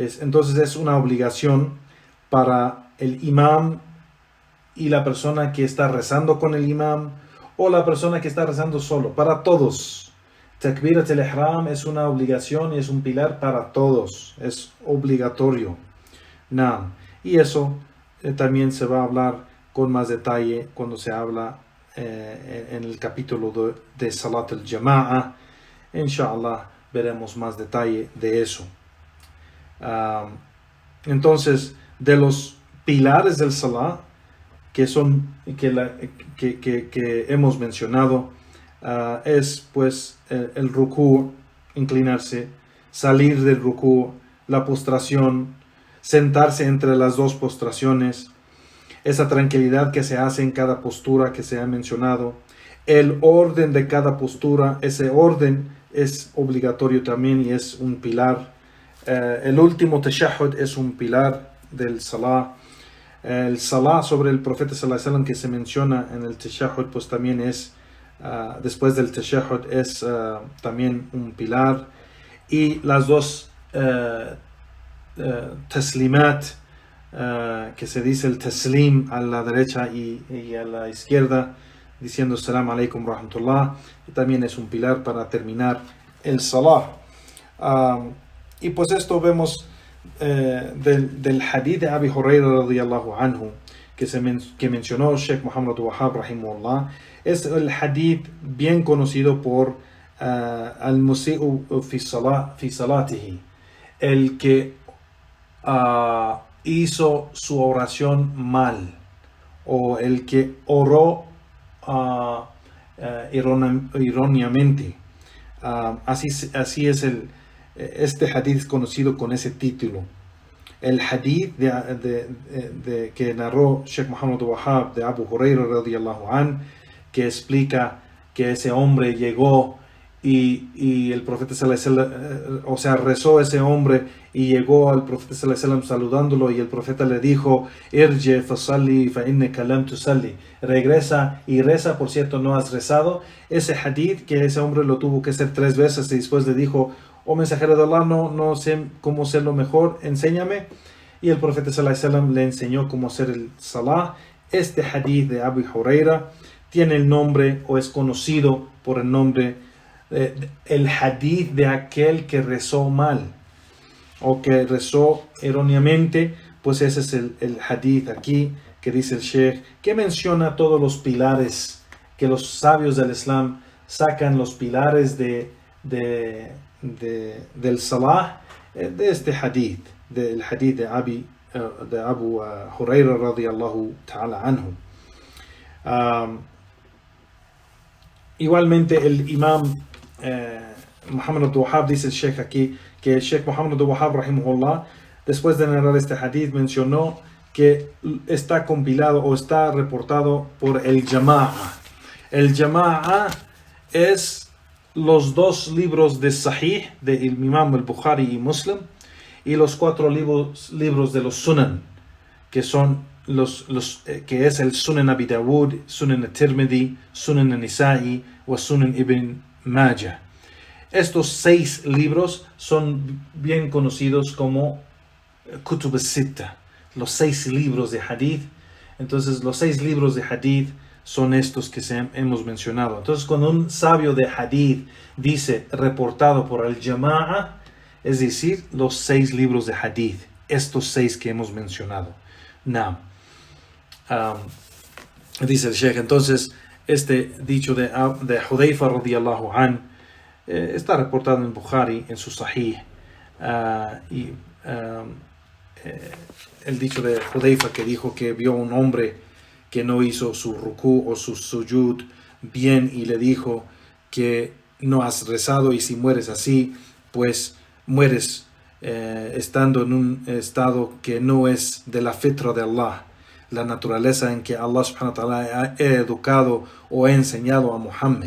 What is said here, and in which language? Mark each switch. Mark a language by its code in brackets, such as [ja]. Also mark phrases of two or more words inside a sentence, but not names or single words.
[es] Entonces es una obligación para el imam y la persona que está rezando con el imam o la persona que está rezando solo, para todos. [ar] تكبيرة الإحرام [es] es una obligación y es un pilar para todos, es obligatorio. Naam. Y eso también se va a hablar con más detalle cuando se habla en el capítulo de [ar] صلاة الجماعة. [es] Inshallah veremos más detalle de eso. Entonces, de los pilares del Salah que hemos mencionado, es pues el rukú, inclinarse, salir del rukú, la postración, sentarse entre las dos postraciones, esa tranquilidad que se hace en cada postura que se ha mencionado, el orden de cada postura, ese orden es obligatorio también y es un pilar. El último tashahhud es un pilar del salah. El salah sobre el profeta [ar] صلى الله عليه وسلم [es] que se menciona en el tashahhud pues también es después del tashahhud es también un pilar, y las dos taslimat que se dice el taslim a la derecha y a la izquierda diciendo [ar] سلام عليكم رحمة الله, [es] también es un pilar para terminar el salah. Y pues esto vemos del hadith de Abi Huraira [ar] رضي الله عنه [es] que mencionó Sheikh Muhammad Wahhab rahimahullah. Es el hadith bien conocido por [ar] المسيء في صلاته, [es] el que hizo su oración mal, o el que oró erróneamente. Así es este hadith es conocido con ese título. El hadith que narró Sheikh Muhammad Wahhab de Abu Huraira [ar] رضي الله عنه, [es] que explica que ese hombre llegó y el profeta [ar] صلى الله عليه وسلم, [es] o sea, rezó ese hombre y llegó al profeta [ar] صلى الله عليه وسلم [es] saludándolo, y el profeta le dijo: [ar] ارجع فصل فإنك لم تصل, [es] regresa y reza, por cierto no has rezado. Ese hadith que ese hombre lo tuvo que hacer 3 veces y después le dijo: oh mensajero de Allah, no sé cómo hacerlo mejor, enséñame. Y el profeta [ar] صلى الله عليه وسلم [es] le enseñó cómo hacer el salah. Este hadith de Abu Huraira tiene el nombre, o es conocido por el nombre, el hadith de aquel que rezó mal o que rezó erróneamente. Pues ese es el hadith aquí que dice el Sheikh, que menciona todos los pilares, que los sabios del Islam sacan los pilares del salah de este hadith, del hadith de Abu Huraira [ar] رضي الله تعالى عنه. [es] Igualmente el imam Muhammad Abdul Wahhab, dice el Sheikh aquí, que el Sheikh Muhammad Abdul Wahhab rahimahullah, después de narrar este hadith, mencionó que está compilado o está reportado por el Jama'a. El Jama'a es los 2 libros de Sahih de Imam al-Bukhari y Muslim, y los 4 libros de los Sunan, que son que es el Sunan Abi Dawud, Sunan al-Tirmidhi, Sunan al-Nisa'i o Sunan Ibn Majah. Estos 6 libros son bien conocidos como Kutub al-Sitta, los 6 libros de hadith. Entonces los 6 libros de hadith son estos que hemos mencionado. Entonces cuando un sabio de hadith dice reportado por el Jama'a, es decir, los 6 libros de hadith, estos 6 que hemos mencionado. Now, dice el Sheikh, entonces este dicho de Hudayfa [ar] رضي الله عن [es] está reportado en Bukhari, en su Sahih, el dicho de Hudayfa que dijo que vio un hombre que no hizo su rukú o su sujud bien, y le dijo que no has rezado, y si mueres así, pues mueres estando en un estado que no es de la fitra de Allah, la naturaleza en que Allah [ar] سبحانه وتعالى [es] ha educado o ha enseñado a Muhammad.